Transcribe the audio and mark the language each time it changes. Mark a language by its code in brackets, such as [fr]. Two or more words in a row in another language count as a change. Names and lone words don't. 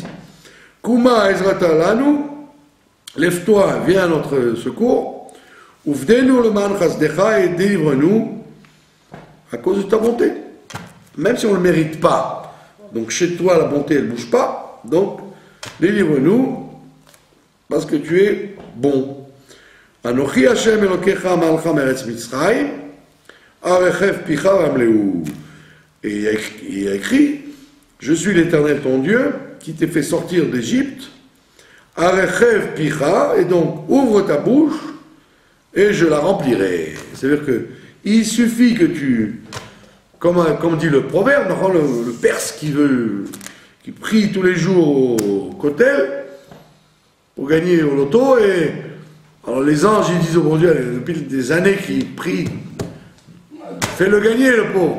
[he] קומה עזרתה לנו, [fr] lève-toi, viens à notre secours. [he] ופדנו למען חסדך, [fr] et délivre-nous à cause de ta bonté. Même si on ne le mérite pas. Donc chez toi, la bonté, elle ne bouge pas. Donc, délivre-nous parce que tu es bon. [he] אנכי ה' אלוקיך המעלך מארץ מצרים הרחב פיך ואמלאהו. [fr] Et il y a écrit, je suis l'Éternel ton Dieu, qui t'ai fait sortir d'Égypte, [he] הרחב פיך, [fr] et donc ouvre ta bouche, et je la remplirai. C'est-à-dire que il suffit que tu, comme dit le proverbe, le Perse qui prie tous les jours au kotel pour gagner au loto, et alors les anges ils disent au bon Dieu, depuis des années qu'ils prient, fais-le gagner le pauvre.